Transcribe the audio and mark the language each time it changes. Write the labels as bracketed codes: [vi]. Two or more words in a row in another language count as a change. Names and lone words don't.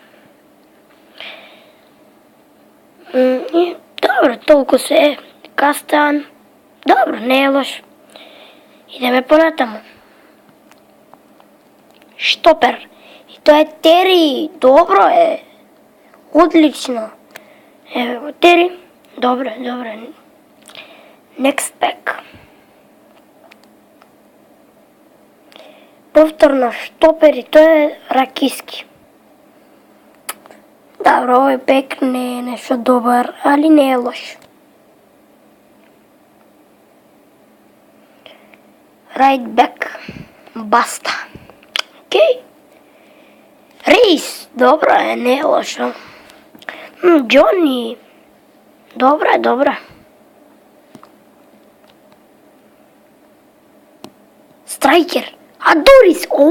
[mk] И добро, толку се е. Кастан. Добро, не е лош. Идеме понатаму. Штопер. И тоа е Тери. Добро е. Одлично. Еве го Тери. Добро. [en] Next pack. [mk] Повторно Штопер и тоа е Ракиски. Добро, овој пек не е нешто добар, али не е лош. [en] Right back. [mk] Баста. Окей. Рейс. Добро е, не е лошо. Джони. Добро. Страйкер. Адорис.